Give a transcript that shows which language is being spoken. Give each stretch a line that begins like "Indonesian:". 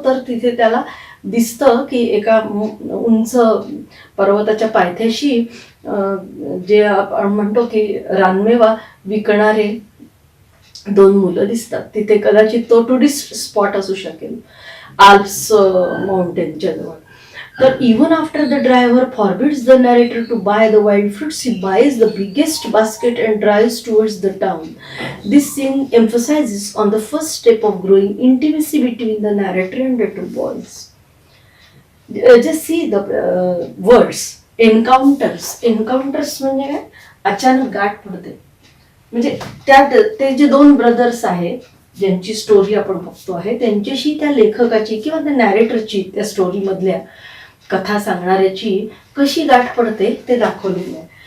Marathi: तर तिथे त्याला दिसतं की एका उंच पर्वताच्या पायथ्याशी जे आपण म्हणतो की रानमेवा विकणारे दोन मुलं दिसतात. तिथे कदाचित तो टुरिस्ट स्पॉट असू शकेल, आल्प्स माउंटेनच्या जवळ.
English: तर even after the driver forbids the narrator to buy the wild fruits, he buys the biggest basket and drives towards the town. This scene emphasizes on the first step of growing intimacy between the narrator and the two boys. Just see the words encounters.
Marathi: Encounters म्हणजे काय, अचानक गाठ पडते. म्हणजे त्यात ते जे दोन ब्रदर्स आहेत ज्यांची स्टोरी आपण बघतो आहे, त्यांच्याशी त्या लेखकाची किंवा त्या नॅरेटरची, त्या स्टोरी मधल्या कथा सांगणाऱ्याची कशी गाठ पडते ते दाखवलेलं आहे.